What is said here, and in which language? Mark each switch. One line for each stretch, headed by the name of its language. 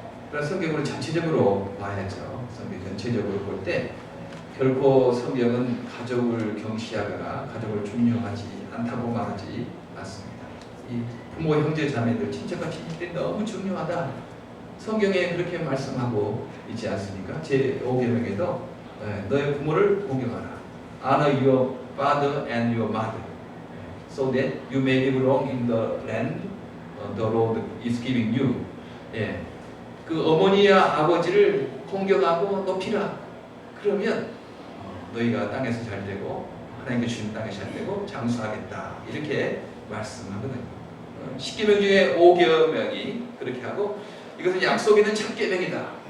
Korean: 그러나 성경을 전체적으로 봐야죠. 성경 전체적으로 볼 때 결코 성경은 가족을 경시하거나 가족을 중요하지 않다고 말하지 않습니다. 이 부모, 형제, 자매들, 친척과 친인들이 너무 중요하다. 성경에 그렇게 말씀하고 있지 않습니까? 제5계명에도 너의 부모를 공경하라.
English: Honor your father and your mother, so that you may live long in the land the Lord is giving you.
Korean: 예, 그 어머니와 아버지를 공경하고 높이라. 그러면 너희가 땅에서 잘 되고 하나님께 주신 땅에 잘 되고 장수하겠다. 이렇게 말씀하거든요. 10계명 중에 5계명이 그렇게 하고 이것은 약속 있는 첫 계명이다.